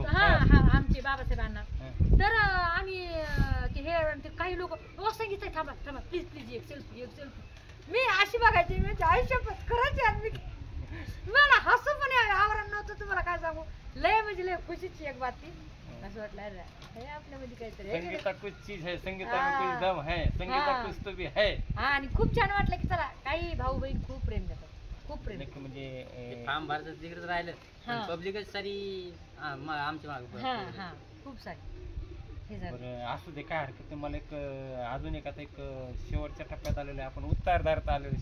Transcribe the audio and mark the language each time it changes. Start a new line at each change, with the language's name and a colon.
Marathi: हा हा, आमचे बाबासाहेब अण्णा. तर आम्ही ते काही लोक सांगितलं थांबा थांबा
English: please please
Marathi: एक सेल्फी एक सेल्फी. मी अशी बघायची, म्हणजे आयुष्यात खरंच मला हसू पण आवरण नव्हतं. तुम्हाला काय सांगू, लय म्हणजे लय खुशीची एक बात ती. असं वाटलं अरे हे आपल्यामध्ये काहीतरी
Hindi: संगीता कुछ चीज है, संगीता में कुछ दम है, संगीता कुछ तो भी है.
Marathi: हा, आणि खूप छान वाटलं की चला काही भाऊ बहीण खूप प्रेम देतात, खूप प्रेम. म्हणजे फार्म भरत तिकडेच राहिलं, पब्लिकच सारी आमच्या मागे. हा हा, खूप सारी हे झालं. बरं असू दे, काय हरकत नाही. मला एक अजून एक आता एक शेवटच्या टप्प्यात आलेलो आहे, आपण उत्तरार्धात आलेलो.